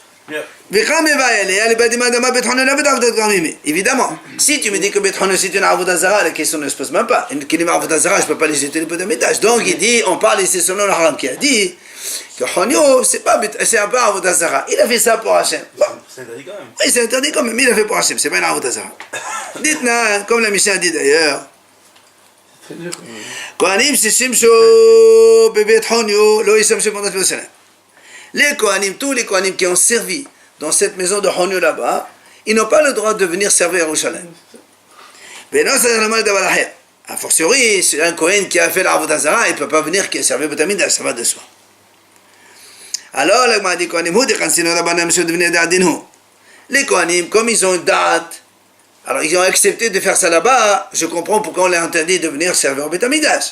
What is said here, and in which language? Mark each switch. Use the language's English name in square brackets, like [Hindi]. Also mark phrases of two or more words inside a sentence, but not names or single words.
[French] Évidemment, si tu me dis que Beth Honyo c'est une [Hebrew] עבודה זרה, [French] la question ne se pose même pas. Une kilima [Hebrew] עבודה זרה, [French] je ne peux pas les jeter le Beth Amikdash. Donc il dit, on parle ici selon le Haram qui a dit que Honyo c'est un peu [Hebrew] עבודה זרה. [French] Il a fait ça pour Hachem. Bon. C'est interdit quand même. Oui, c'est interdit quand même, mais il a fait pour Hachem, c'est pas une [Hebrew] עבודה זרה. [French] Dites-moi, comme la Mishnah dit d'ailleurs. [Hebrew] כהנים ששימשו בבית חוניו לא ישמשו בנת ירושלים. [French] Les Kohanim, tous les Kohanim qui ont servi dans cette maison de Honyo là-bas, ils n'ont pas le droit de venir servir à Yerushalayim. Mais non, c'est normal d'avoir la haie. A fortiori, c'est un Kohen qui a fait l' [Hebrew] עבודה זרה, [French] il ne peut pas venir servir Beth Amikdash, ça va de soi. Alors, la Gemara dit Kohanim, les Kohanim, comme ils ont une date, alors ils ont accepté de faire ça là-bas, je comprends pourquoi on leur a interdit de venir servir au Beth Amikdash.